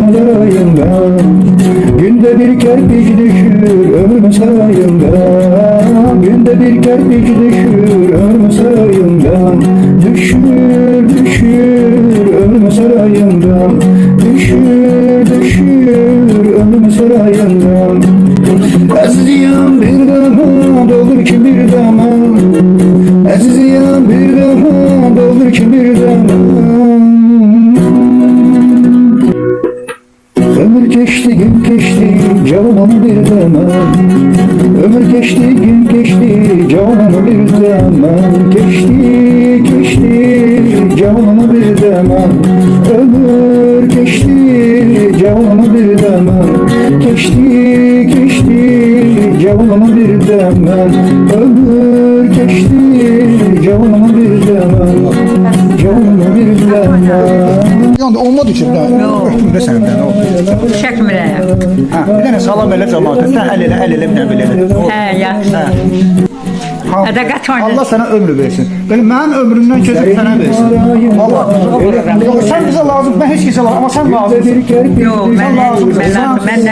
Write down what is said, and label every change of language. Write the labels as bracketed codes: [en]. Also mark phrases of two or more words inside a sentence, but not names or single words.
[tr] zarayından, günde bir kerpiç düşür ömrümün sarayından, günde bir kerpiç düşür ömrümün sarayından, düşür, düşür ömrümün sarayından, düşür, düşür ömrümün sarayından. [az] Əziziyəm bir damad olur ki bir damad, Əziziyəm bir damad olur ki bir damad. [tr] Ömür geçti gün geçti canım bir zaman. Ömür geçti gün geçti canım bir zaman. Geçti geçti canım bir zaman. Ömür geçti canım bir zaman. Geçti geçti canım bir zaman. Ömür geçti canım bir zaman. Canım bir zaman. Yani olmadı ki. Yok. Ne senden oldu? [az] Çəkmirəm. Bir dənə salam elə cəmaata. Sən əl elə bir dənə belə. Hə, yaxşı. Ədəqət var. Allah sənə ömrü versin. Belə mənim ömrümdən keçib sənə versin. Allah. Sən bizə lazım, mən heç kəsə lazım, amma sən lazımsın. Yox, mən